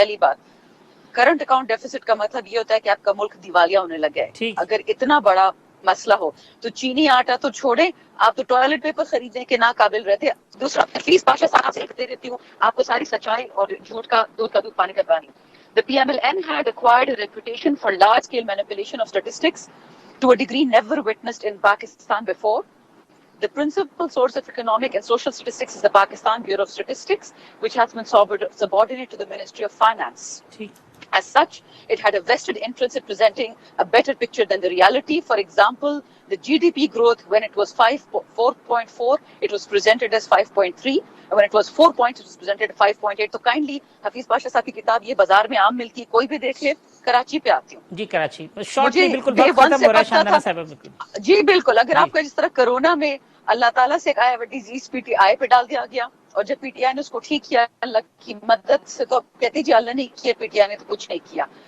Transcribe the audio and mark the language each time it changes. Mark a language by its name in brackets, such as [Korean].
[Urdu] پہلی بات, current account deficit کا مطلب یہ ہوتا ہے کہ آپ کا ملک دیوالیہ ہونے لگا ہے. اگر اتنا بڑا مسئلہ ہو تو چینی آٹا تو چھوڑیں, آپ تو ٹوائلٹ پیپر خریدیں کہ ناقابل رہتے. دوسرا, حفیظ پاشا صاحب سے دے دیتی ہوں آپ کو ساری سچائی اور جھوٹ کا دودھ پانی کا پانی. [English] The PMLN had acquired a reputation for large-scale manipulation of statistics to a degree never witnessed in Pakistan before. The principal source of economic and social statistics is the Pakistan Bureau of Statistics, which has been subordinate to the Ministry of Finance. As such, it had a vested interest in presenting a better picture than the reality. For example, the GDP growth, when it was 4.4, it was presented as 5.3. And when it was 4 points, it was presented as 5.8. So kindly, [Urdu] Hafeez Pasha صاحب کی کتاب یہ بازار میں عام ملتی ہے, کوئی بھی دیکھے. کراچی پہ آتی ہوں جی, کراچی شارٹلی بالکل وقت ختم ہو رہا ہے شاندانہ صاحب. جی بالکل, اگر آپ کا جس طرح کرونا میں اللہ تعالیٰ سے ایک آیا ڈیزیز PTI پہ ڈال دیا گیا, اور جب PTI نے اس کو ٹھیک کیا اللہ کی مدد سے, تو کہتے جی اللہ نے کیا, PTI نے تو کچھ نہیں کیا.